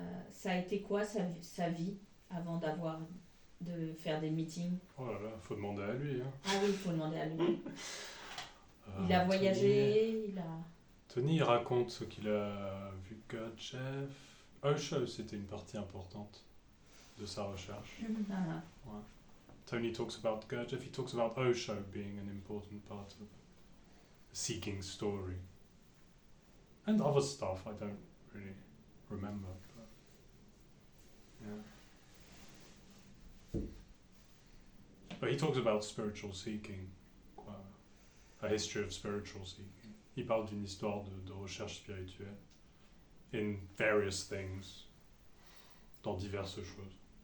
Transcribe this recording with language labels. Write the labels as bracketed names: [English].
[French] ça a été quoi sa vie avant de faire des meetings? Oh là là, faut demander à lui. Hein. Ah oui, il faut demander à lui. Il a voyagé, Tony, il raconte ce qu'il a vu Gurdjieff. Osho, c'était une partie importante de sa recherche. Ah. Ouais. [English] Tony talks about Gurdjieff, he talks about Osho being an important part of the seeking story. And other stuff I don't really remember. But yeah. But he talks about spiritual seeking, quoi. A history of spiritual seeking. [French] Il parle d'une histoire de recherche spirituelle in various things, dans diverses choses.